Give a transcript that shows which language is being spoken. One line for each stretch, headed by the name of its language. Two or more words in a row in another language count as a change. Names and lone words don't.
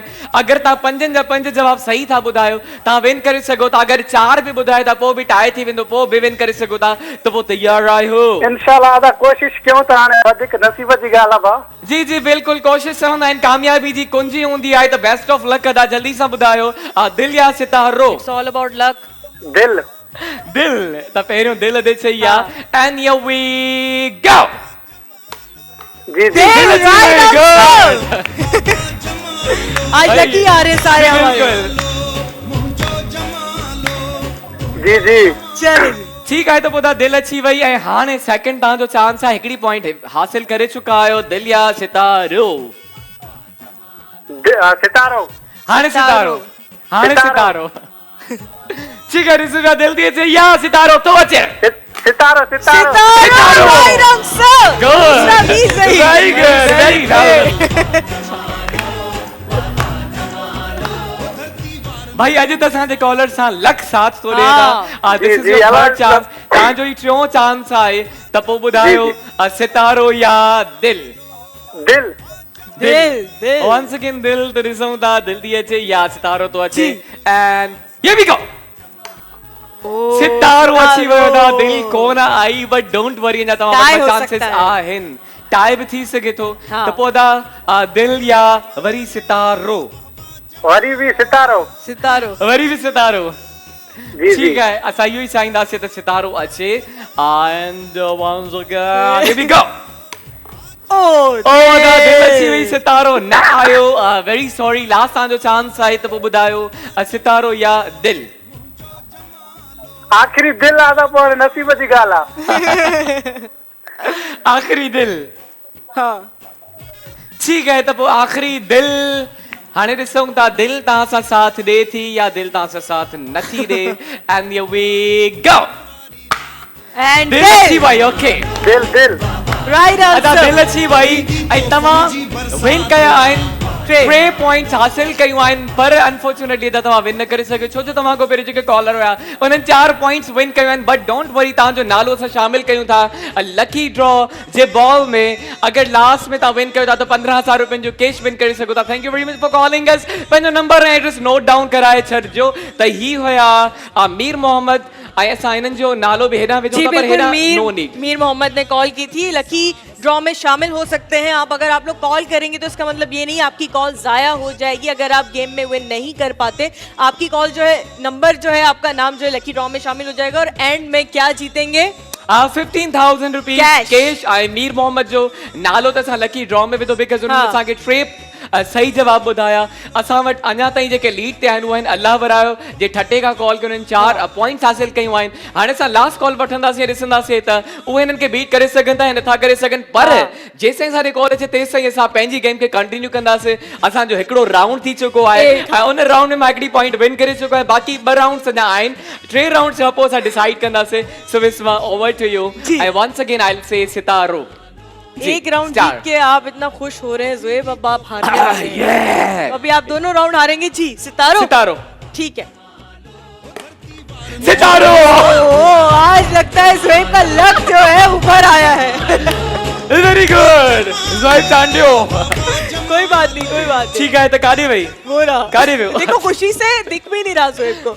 Sindhi: अगरि तव्हां 5 जा 5 जवाब सही था ॿुधायो, तव्हां विन करे सघो था। अगरि 4 बि ॿुधायो था पोइ बि टाई थी वेंदो, पोइ बि विन करे सघो था। त पोइ तयार आहियो? इंशाल्लाह अदा कोशिश कयूं था, हाणे वधीक नसीब जी ॻाल्हि आहे भाउ। जी बिल्कुल, कोशिश चवंदा आहिनि कामयाबी जी कुंजी हूंदी आहे। त बेस्ट ऑफ लक अदा, जल्दी सां ॿुधायो दिल या सितारो?
English: It's all about luck.
Sindhi: दिल। त पहिरियों दिल दे चई आहे।
English: and here we go.
Sindhi: जी
Hindi: आज लकी आ रहे सारे हमारे। जी चलिए ठीक है।
Sindhi: तो ॿुधा दिल अची वई ऐं हाणे सेकंड तव्हांजो चांस आहे। हिकिड़ी पॉइंट हासिल करे चुका आहियो। दिल या सितारो? सितारो। हाणे सितारो।
Hindi: ठीक है,
Sindhi: ॾिसो दिल थी अचे या सितारो तो अचे? सितारो सितारो सितारो
English: right answer Good.
Hindi: दूसरा भी सही
English: Very good, very good.
Sindhi: भाई अॼु त असांजे कॉलर सां लख साथ थो ॾिए था
English: this is
Sindhi: जी, योर अलॻि थर्ड चांस तव्हांजो ई टियों चांस आहे त पोइ ॿुधायो सितारो या दिल दिल दिल
English: once again
Sindhi: दिल त ॾिसूं था दिल थी अचे या सितारो थो अचे
English: and here we go
Sindhi: सितारो अची वियो था दिल कोन आई
English: but don't worry
Sindhi: अञा तव्हां Tie वटि हो चांसेस
Hindi: सकता है।
Sindhi: आहिनि टाई बि थी सघे थो हाँ। त पोइ दा दिल या वरी सितारो वरी भी सितारो सितारो वरी बि सितारो जी जी ठीक है असां इहो ई चाहींदासीं त सितारो अचे
English: and once again here we go
Sindhi: ओ दा दिल अची वई सितारो न आयो
English: very sorry
Sindhi: लास्ट तव्हांजो चांस आहे त पोइ ॿुधायो सितारो या दिल आखिरी दिल आ त पोइ नसीब जी ॻाल्हि आहे आखिरी दिल हाँ ठीक है त पोइ आखिरी दिल हाणे ॾिसूं था दिल तव्हां सां साथ ॾे थी या दिल तव्हां सां साथ नथी ॾे and here we go एंड दिल अची वई ओके दिल दिल राइट अदा आंसर दिल अची वई ऐं तव्हां विन कया आहिनि 3 पॉइंट्स हासिल कयूं आहिनि पर अनफॉर्चुनेटली त तव्हां विन न करे सघो छो जो तव्हां खां पहिरीं जेके कॉलर हुया उन्हनि 4 पॉइंट्स विन कयूं आहिनि
English: but don't worry
Sindhi: तव्हांजो नालो असां शामिल कयूं था
English: lucky draw
Sindhi: जे बॉल में अगरि लास्ट में तव्हां विन कयो था त 15,000 रुपयनि जो कैश विन करे सघो था
English: thank you very much for calling us
Sindhi: पंहिंजो नंबर ऐं एड्रेस
English: note down
Sindhi: कराए छॾिजो त ही हुया मीर मोहम्मद ऐं असां हिननि जो नालो बि हेॾां विझूं जी था पर बिल्कुल हेॾां
English: no need
Hindi: मीर मोहम्मद ने कॉल की थी
English: lucky draw
Hindi: में शामिल हो सकते हैं आप अगर आप लोग कॉल करेंगे तो इसका मतलब ये नहीं आपकी कॉल जाया हो जाएगी अगर आप गेम में विन नहीं कर पाते आपकी कॉल जो है नंबर जो है आपका नाम जो है
English: lucky draw
Hindi: में शामिल हो जाएगा और एंड में क्या जीतेंगे
English: 15,000 रुपीज Cash.
Sindhi: कैश ऐं मीर मोहम्मद जो नालो त असां
English: lucky draw
Sindhi: में विधो बिकॉज़ उन्हनि हाँ। असांखे टे सही जवाब ॿुधाया असां वटि अञा ताईं जेके लीड ते आहिनि उहे आहिनि अल्लाह वरायो जे ठटे खां कॉल कयो उन्हनि 4 पॉइंट्स हासिल कयूं आहिनि हाणे असां लास्ट कॉल वठंदासीं ॾिसंदासीं त उहे हिननि खे बीट करे सघनि था या नथा करे सघनि पर जेसिताईं असांजी कॉल अचे तेसिताईं असां पंहिंजी गेम खे कंटिन्यू कंदासीं असांजो हिकिड़ो राउंड थी चुको आहे ऐं उन राउंड में मां हिकिड़ी पॉइंट विन करे चुको आहे बाक़ी 2 राउंड्स अञा आहिनि 3 राउंड्स खां पोइ असां डिसाइड कंदासीं सो विस्मा
English: over to you
Sindhi: ऐं
English: once again I will say
Sindhi: सितारो
Hindi: एक राउंड जीत के आप इतना खुश हो रहे हैं ज़ुएब अब आप हारने वाले हैं अभी आप दोनों राउंड हारेंगे जी सितारो सितारो ठीक है सितारो आज लगता है ज़ुएब का लक जो है ऊपर आया है
English: very good ज़ुएब चांडियो
Hindi: कोई बात नहीं ठीक है तो
Sindhi: काॾे वई
Hindi: वो रहा
Sindhi: काॾे वियो
Hindi: देखो खुशी से दिख भी नहीं रहा ज़ुएब को